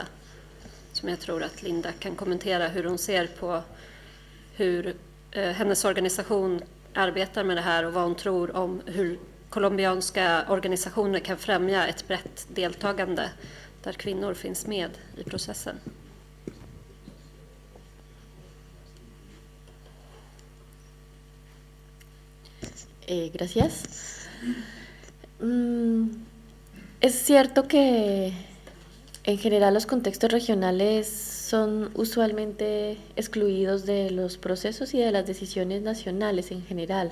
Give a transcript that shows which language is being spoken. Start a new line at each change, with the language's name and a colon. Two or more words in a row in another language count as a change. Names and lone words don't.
Swedish: Som jag tror att Linda kan kommentera hur hon ser på hur hennes organisation arbetar med det här och vad hon tror om hur colombianska organisationer kan främja ett brett deltagande där kvinnor finns med i processen.
Spanish: Gracias. Es cierto que en general los contextos regionales son usualmente excluidos de los procesos y de las decisiones nacionales en general.